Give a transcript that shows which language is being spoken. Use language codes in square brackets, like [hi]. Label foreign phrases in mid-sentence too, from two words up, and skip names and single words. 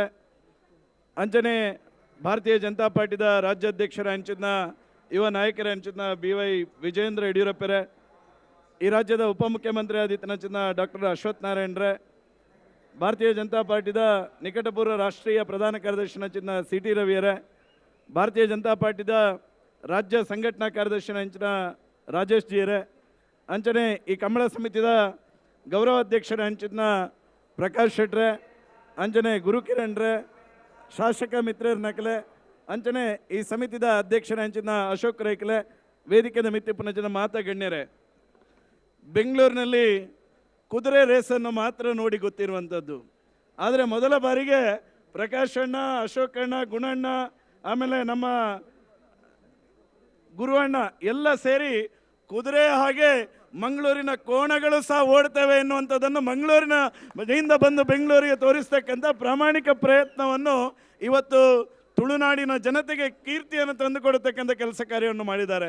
[tcy] ಅಂಚನೆ ಭಾರತೀಯ ಜನತಾ ಪಾರ್ಟಿದ ರಾಜ್ಯಾಧ್ಯಕ್ಷರ ಅಂಚಿದ್ನ ಯುವ ನಾಯಕರ ಅಂಚಿದ್ನ BY ವಿಜೇಂದ್ರ ಯಡಿಯೂರಪ್ಪರೆ, ಈ ರಾಜ್ಯದ ಉಪಮುಖ್ಯಮಂತ್ರಿ ಆದಿತ್ಯನಂಚಿದ್ನ ಡಾಕ್ಟರ್ ಅಶ್ವಥ್ ನಾರಾಯಣರೇ, ಭಾರತೀಯ ಜನತಾ ಪಾರ್ಟಿದ ನಿಕಟಪೂರ್ವ ರಾಷ್ಟ್ರೀಯ ಪ್ರಧಾನ ಕಾರ್ಯದರ್ಶಿ ಅಂಚಿನ CT ರವಿಯರೇ, ಭಾರತೀಯ ಜನತಾ ಪಾರ್ಟಿದ ರಾಜ್ಯ ಸಂಘಟನಾ ಕಾರ್ಯದರ್ಶಿ ಅಂಚಿನ ರಾಜೇಶ್ ಜಿಯರೇ, ಅಂಚನೆ ಈ ಕಂಬಳ ಸಮಿತಿದ ಗೌರವ ಅಧ್ಯಕ್ಷರ ಅಂಚಿನ ಪ್ರಕಾಶ್ ಶೆಟ್ರೆ, ಅಂಚನೆ ಗುರು ಕಿರಣ್ರೆ, ಶಾಸಕ ಮಿತ್ರರ ನಕಲೆ, ಅಂಚನೆ ಈ ಸಮಿತಿದ ಅಧ್ಯಕ್ಷರ ಅಂಚಿನ ಅಶೋಕ್ ರೈಕಲೆ, ವೇದಿಕೆದ ಮಿತ್ತಿಪ್ಪನಂಚಿನ ಮಾತಗಣ್ಯರೇ, [kn] ಬೆಂಗಳೂರಿನಲ್ಲಿ ಕುದುರೆ ರೇಸನ್ನು ಮಾತ್ರ ನೋಡಿ ಗೊತ್ತಿರುವಂಥದ್ದು. ಆದರೆ ಮೊದಲ ಬಾರಿಗೆ ಪ್ರಕಾಶ್ ಅಣ್ಣ, ಅಶೋಕ್ ಅಣ್ಣ, ಗುಣಣ್ಣ, ಆಮೇಲೆ ನಮ್ಮ ಗುರುವಣ್ಣ ಎಲ್ಲ ಸೇರಿ ಕುದುರೆ ಹಾಗೆ ಮಂಗಳೂರಿನ ಕೋಣಗಳು ಸಹ ಓಡ್ತವೆ ಎನ್ನುವಂಥದ್ದನ್ನು ಮಂಗಳೂರಿನಿಂದ ಬಂದು ಬೆಂಗಳೂರಿಗೆ ತೋರಿಸ್ತಕ್ಕಂಥ ಪ್ರಾಮಾಣಿಕ ಪ್ರಯತ್ನವನ್ನು ಇವತ್ತು ತುಳುನಾಡಿನ ಜನತೆಗೆ ಕೀರ್ತಿಯನ್ನು ತಂದುಕೊಡತಕ್ಕಂಥ ಕೆಲಸ ಕಾರ್ಯವನ್ನು ಮಾಡಿದ್ದಾರೆ.